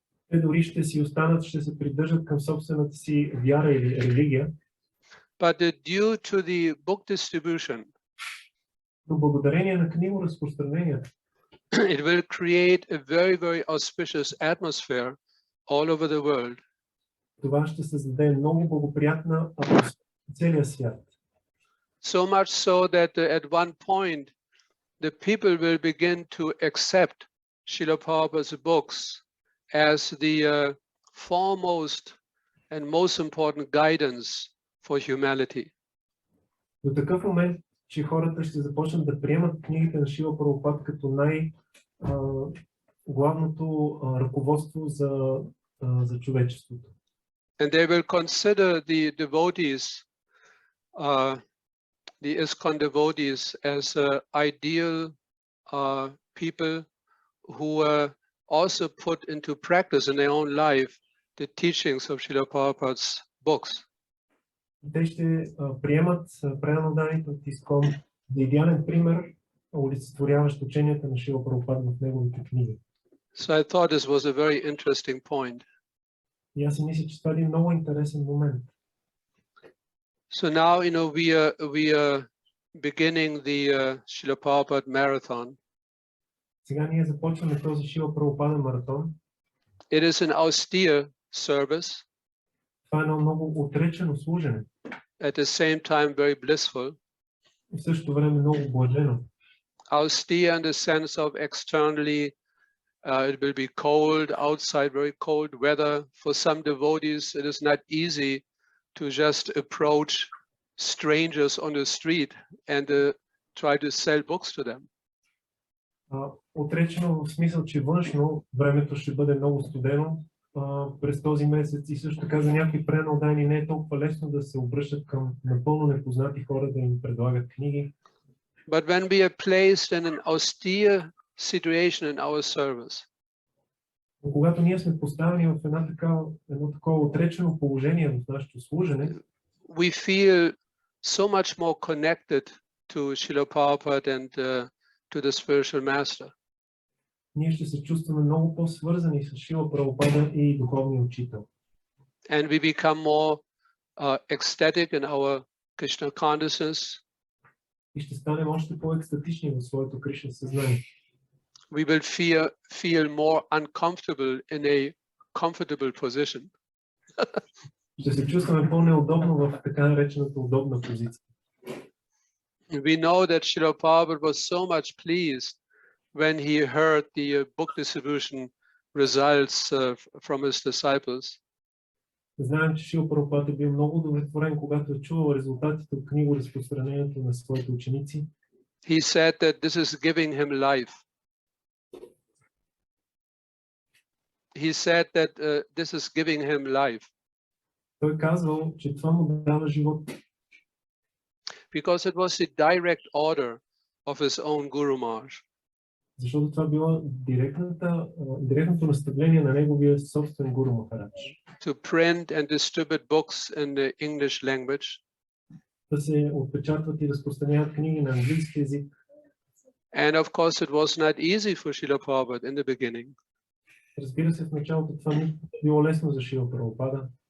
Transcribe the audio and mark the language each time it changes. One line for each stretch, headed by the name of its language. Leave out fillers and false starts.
Bulgarian: Те дори ще си останат, ще се придържат към собствената си вяра или религия.
English: But due to the book distribution,
Bulgarian: Но благодарение на книгоразпространението,
English: it will create a very, very auspicious atmosphere all over the world.
Bulgarian: това ще създаде много благоприятна атмосфера в целия свят.
English: So much so that at one point, the people will begin to accept Srila Prabhupada's books as the foremost and most important guidance for humanity.
Bulgarian: До такъв момент, че хората ще започнат да приемат книгите на Шрила Прабхупада като най-главното ръководство за човечеството.
English: And they will consider the devotees, the ISKCON devotees, as ideal people who also put into practice in their own life the teachings of Srila Prabhupada's books.
Bulgarian: Те ще приемат преданните от ИСКОН за идеален пример, олицетворяващ ученията на Шрила Прабхупада в неговите книги.
English: So I thought this was a very interesting point.
Bulgarian: И аз си мисля, че това е един много интересен момент.
English: So now, we are beginning the Srila Prabhupada marathon.
Bulgarian: Сега ние започваме този Шрила Прабхупада маратон.
English: It is an austere service,
Bulgarian: Това е едно много отречено служене.
English: at the same time very blissful.
Bulgarian: И в същото време много блажено.
English: Austere in the sense of externally, it will be cold, outside very cold weather. For some devotees, it is not easy to just approach strangers on the street and try to sell books to them.
Bulgarian: Отречено в смисъл, че външно времето ще бъде много студено през този месец и също така за някакви преданни не е толкова лесно да се обръщат към напълно непознати хора да им предлагат книги.
English: But when we are placed in an austere situation in our service,
Bulgarian: Но когато ние сме поставени в едно такова отречено положение в нашето служене,
English: we feel so much more connected to Srila Prabhupada and to the spiritual master.
Bulgarian: ние ще се чувстваме много по-свързани с Шрила Прабхупада и духовния учител.
English: And we become more ecstatic in our Krishna consciousness.
Bulgarian: И ще станем още по-екстатични в своето Кришна съзнание.
English: We will feel more uncomfortable in a comfortable position.
Bulgarian: Ще се чувстваме по-неудобно в така наречената удобна позиция.
English: We know that Srila Prabhupada was so much pleased when he heard the book distribution results from his disciples.
Bulgarian: Знаем, че Шрила Прабхупада е бил много удовлетворен, когато е чувал резултатите от книгоразпространението на своите ученици.
English: He said that this is giving him life. He said that this is giving him life.
Bulgarian: Той казвал, че това му дава живот.
English: Because it was the direct order of his own Guru Maharaj.
Bulgarian: Защото това било директното наставление на неговия собствен Гуру Махарадж.
English: To print and distribute books in the English language.
Bulgarian: Да се отпечатват и разпространяват книги на английски език.
English: And of course it was not easy for Srila Prabhupada in the beginning.
Bulgarian: Разбира се, в началото това не било лесно за Шрила Прабхупада.